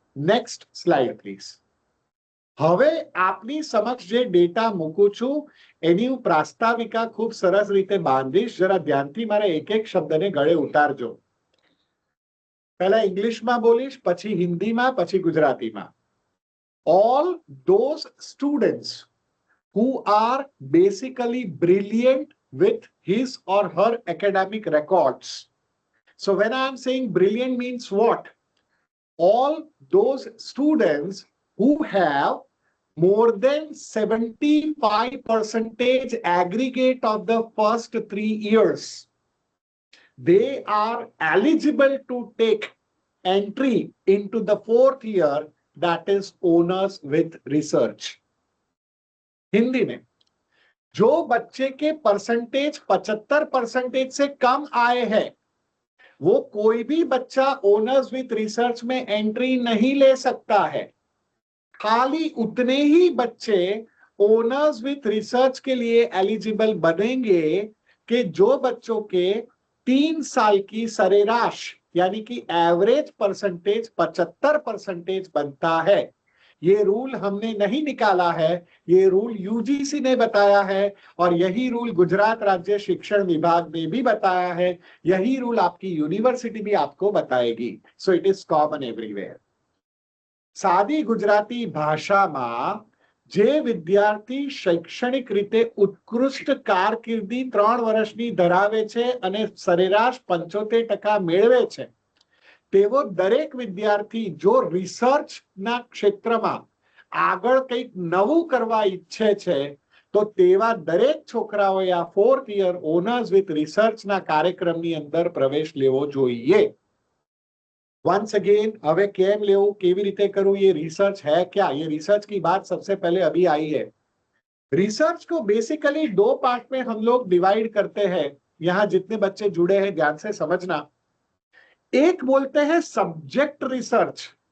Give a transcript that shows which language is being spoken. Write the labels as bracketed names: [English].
[English] Next slide please. [Gujarati] હવે આપની સમક્ષ જે ડેટા મૂકું છું એની હું પ્રાસ્તાવિકા ખૂબ સરસ રીતે બાંધીશ. જરા ધ્યાનથી મારા એક એક શબ્દને ગળે ઉતારજો. પહેલા ઇંગ્લિશમાં બોલીશ, પછી હિન્દીમાં, પછી ગુજરાતીમાં. [English] All those students who are basically brilliant with his or her academic records. So when I am saying brilliant means what? All those students who have more than 75% aggregate of the first 3 years, they are eligible to take entry into the 4th year, that is honors with research. [Hindi] Hindi में जो बच्चे के percentage 75% से कम आए हैं वो कोई भी बच्चा ऑनर्स विथ रिसर्च में एंट्री नहीं ले सकता है. खाली उतने ही बच्चे ऑनर्स विथ रिसर्च के लिए एलिजिबल बनेंगे कि जो बच्चों के 3 साल की सरेराश यानी कि एवरेज परसेंटेज 75% बनता है. ये रूल हमने नहीं निकाला है, ये रूल यूजीसी ने बताया है और यही रूल गुजरात राज्य शिक्षण विभाग ने भी बताया है. यही रूल आपकी यूनिवर्सिटी भी आपको बताएगी. [English] So it is common everywhere. [Gujarati] सादी गुजराती भाषाમાં જે વિદ્યાર્થી શૈક્ષણિક રીતે ઉત્કૃષ્ટ કારકિર્દી 3 વર્ષની ધરાવે છે અને સરેરાશ 75% મેળવે છે, તેવો દરેક વિદ્યાર્થી જો રિસર્ચના ક્ષેત્રમાં આગળ કંઈક નવું કરવા ઈચ્છે છે તો તેવા દરેક છોકરાઓએ આ 4th યર ઓનર્સ વિથ રિસર્ચના કાર્યક્રમની અંદર પ્રવેશ લેવો જોઈએ. [English] once again, [Gujarati] हवे केम लेवू, केवी रीते करूं, [Hindi] ये रिसर्च है क्या? ये रिसर्च की बात सबसे पहले अभी आई है. रिसर्च को बेसिकली 2 पार्ट में हम लोग डिवाइड करते हैं. यहाँ जितने बच्चे जुड़े हैं ध्यान से समझना. एक बोलते हैं सब्जेक्ट रिसर्च